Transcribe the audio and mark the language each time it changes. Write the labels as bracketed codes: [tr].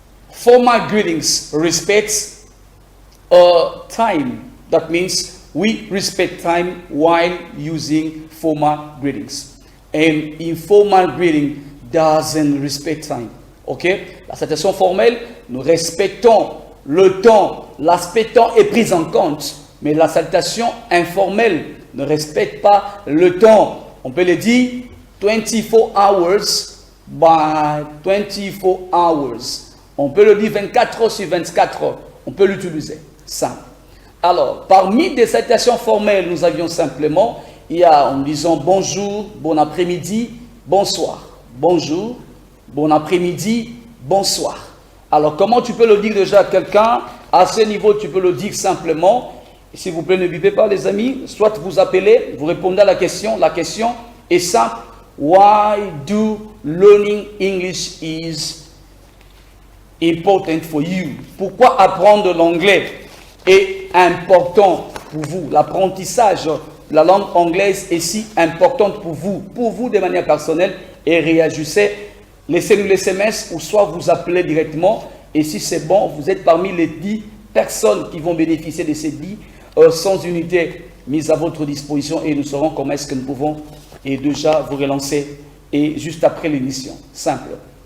[en] Formal greetings respects time. That means we respect time while using formal greetings. And informal greeting doesn't respect time. Ok? [fr] La salutation formelle, nous respectons le temps. L'aspect temps est pris en compte. Mais la salutation informelle ne respecte pas le temps. On peut le dire [en] 24 hours by 24 hours. [fr] On peut le dire 24 heures sur 24 heures. On peut l'utiliser. Simple. Alors, parmi des salutations formelles, nous avions simplement, il y a en disant bonjour, bon après-midi, bonsoir. Bonjour, bon après-midi, bonsoir. Alors, comment tu peux le dire déjà à quelqu'un? À ce niveau, tu peux le dire simplement. S'il vous plaît, ne bipez pas les amis. Soit vous appelez, vous répondez à la question. La question est simple. [en] Why do learning English is important for you? [fr] Pourquoi apprendre l'anglais est important pour vous? L'apprentissage de la langue anglaise est si importante pour vous de manière personnelle, et réagissez. Laissez-nous les SMS ou soit vous appelez directement, et si c'est bon, vous êtes parmi les 10 personnes qui vont bénéficier de ces 10 sans unité mises à votre disposition, et nous saurons comment est-ce que nous pouvons et déjà vous relancer et juste après l'émission. Simple.